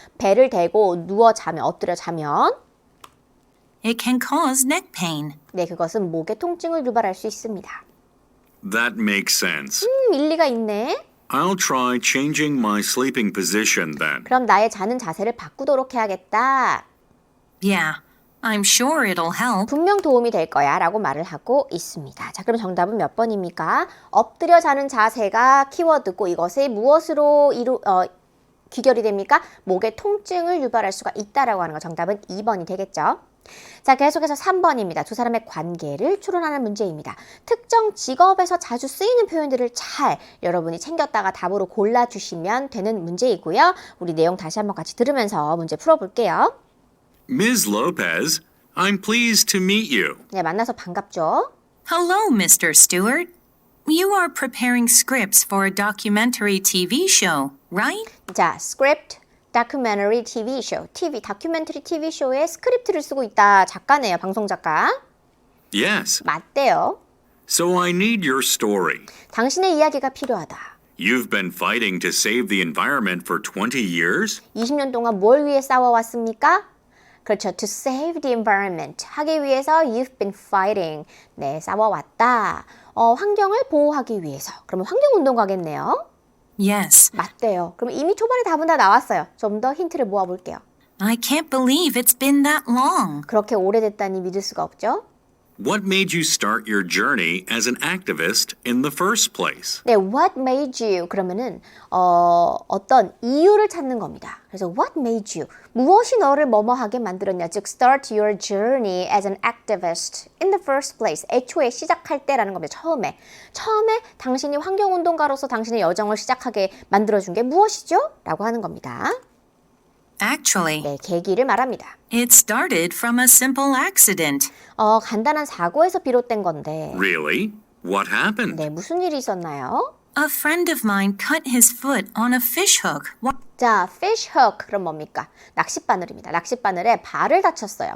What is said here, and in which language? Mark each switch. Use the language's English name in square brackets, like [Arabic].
[Korean] 배를 대고 누워 자면, 엎드려 자면. [English] It can cause neck pain. [Korean] 네, 그것은 목에 통증을 유발할 수 있습니다. [English] That makes sense. [Korean] 일리가 있네. [English] I'll try changing my sleeping position then. [Korean] 그럼 나의 자는 자세를 바꾸도록 해야겠다. [English] Yeah, I'm sure it'll help. [Korean] 분명 도움이 될 거야 라고 말을 하고 있습니다. 자, 그럼 정답은 몇 번입니까? 엎드려 자는 자세가 키워드고 이것이 무엇으로 귀결이 됩니까? 목에 통증을 유발할 수가 있다라고 하는 거 정답은 2번이 되겠죠. 자, 계속해서 3번입니다. 두 사람의 관계를 추론하는 문제입니다. 특정 직업에서 자주 쓰이는 표현들을 잘 여러분이 챙겼다가 답으로 골라주시면 되는 문제이고요. 우리 내용 다시 한번 같이 들으면서 문제 풀어볼게요. [English] Ms. Lopez, I'm pleased to meet you. [Korean] 네, 만나서 반갑죠? [English] Hello, Mr. Stewart. You are preparing scripts for a documentary TV show, right? 자, script, documentary TV show. [Korean] 다큐멘터리 TV 쇼의 스크립트를 쓰고 있다. 작가네요, 방송 작가. [English] Yes, [Korean] 맞대요. [English] so I need your story. [Korean] 당신의 이야기가 필요하다. [English] You've been fighting to save the environment for 20 years? [Korean] 20년 동안 뭘 위해 싸워왔습니까? 그렇죠. [English] To save the environment. [Korean] 하기 위해서 [English] you've been fighting. [Korean] 네, 싸워왔다. 환경을 보호하기 위해서. 그러면 환경운동가겠네요. [English] Yes. [Korean] 맞대요. 그럼 이미 초반에 답은 다 나왔어요. 좀 더 힌트를 모아볼게요. [English] I can't believe it's been that long. [Korean] 그렇게 오래됐다니 믿을 수가 없죠? [English] What made you start your journey as an activist in the first place? [Korean] 네, [English] what made you [Korean] 그러면은 어떤 이유를 찾는 겁니다. 그래서 [English] what made you [Korean] 무엇이 너를 뭐뭐하게 만들었냐 즉 [English] start your journey as an activist in the first place [Korean] 애초에 시작할 때라는 겁니다. 처음에 당신이 환경운동가로서 당신의 여정을 시작하게 만들어준 게 무엇이죠? 라고 하는 겁니다. [English] Actually, [Korean] 네, 계기를 말합니다. [English] it started from a simple accident. [Korean] 간단한 사고에서 비롯된 건데 [English] Really? What happened? [Korean] 네, 무슨 일이 있었나요? [English] A friend of mine cut his foot on a fish hook. [Korean] 자, [English] fish hook [Korean] 그럼 뭡니까? 낚싯바늘입니다. 낚싯바늘에 발을 다쳤어요.